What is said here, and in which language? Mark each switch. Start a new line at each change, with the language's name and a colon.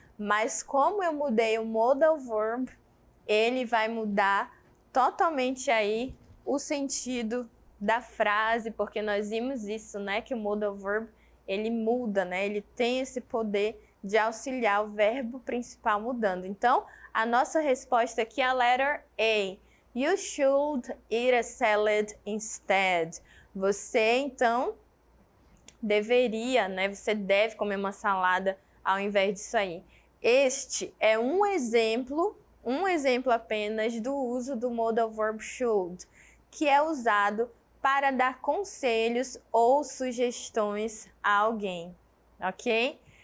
Portuguese: Mas como eu mudei o modal verb, ele vai mudar totalmente aí o sentido da frase, porque nós vimos isso, né? Que o modal verb, ele muda, né? Ele tem esse poder de auxiliar o verbo principal mudando. Então, a nossa resposta aqui é a letter A.
English: You should eat a salad instead.
Portuguese: Você, então, deveria, né? Você deve comer uma salada ao invés disso aí. Este é um exemplo apenas do uso do modal verb should, que é usado para dar conselhos ou sugestões a alguém, ok?